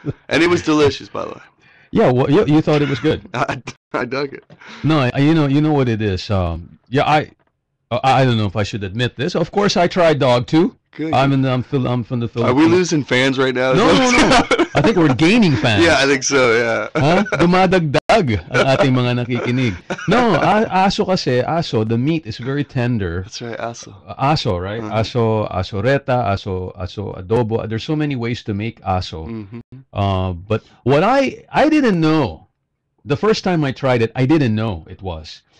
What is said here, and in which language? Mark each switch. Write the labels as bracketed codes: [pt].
[en] And it was delicious, by the way. Yeah, well, you thought it was good. I dug it. No, you know what it is. Yeah, I don't know if I should admit this. Of course, I tried dog too. Good. I'm from the Philippines. Are we losing fans right now? No, no, no. I think we're gaining fans. Yeah, I think so, yeah. Ha? [tl] Dumadagdag ang ating mga nakikinig. [en] No, aso, the meat is very tender. That's right, aso. Aso, right? Uh-huh. [tl] Aso reta, aso adobo. [en] There's so many ways to make aso. Mm-hmm. But what I didn't know, the first time I tried it, I didn't know it was.